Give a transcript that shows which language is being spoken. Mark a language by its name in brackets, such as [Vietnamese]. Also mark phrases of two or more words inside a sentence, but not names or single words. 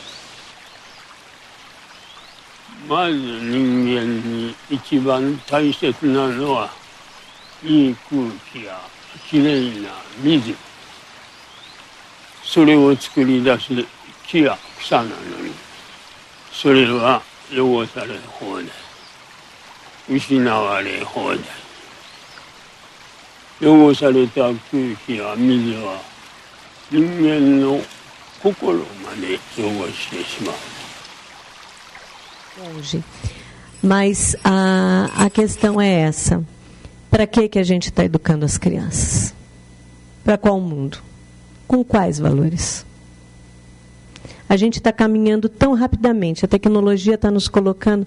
[Japanese] まず人間に一番大切なのはいい空気やきれいな水、それを作り出す木や草なのに、それは汚され放題、失われ放題。汚された空気や水は人間の心まで汚してしまう。 [Portuguese] Mas a questão é essa. Para que a gente está educando as crianças? Para qual mundo? Com quais valores? A gente está caminhando tão rapidamente, a tecnologia está nos colocando...